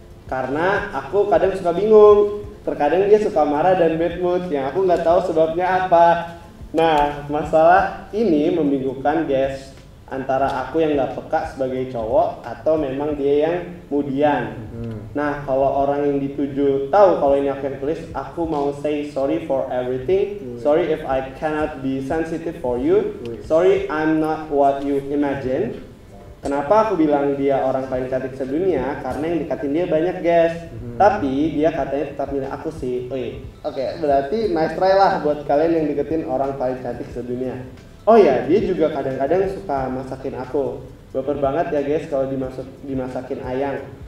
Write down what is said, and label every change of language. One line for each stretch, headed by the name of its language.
Indonesian: karena aku kadang suka bingung terkadang dia suka marah dan bad mood yang aku nggak tahu sebabnya apa nah masalah ini membingungkan guys antara aku yang nggak peka sebagai cowok atau memang dia yang mudian. Nah kalau orang yang dituju tahu kalau ini aku yang tulis, aku mau
English: say sorry for everything. Sorry if I cannot be sensitive for you. Sorry I'm not what you imagine.
Indonesian: Kenapa aku bilang dia orang paling cantik sedunia? Karena yang deketin dia banyak guys. Tapi dia katanya tetap milih aku sih. Oke, berarti
English: nice try
Indonesian: lah buat kalian yang deketin orang paling cantik sedunia. Oh ya, dia juga kadang-kadang suka masakin aku. Baper banget ya guys kalau dimasakin ayang.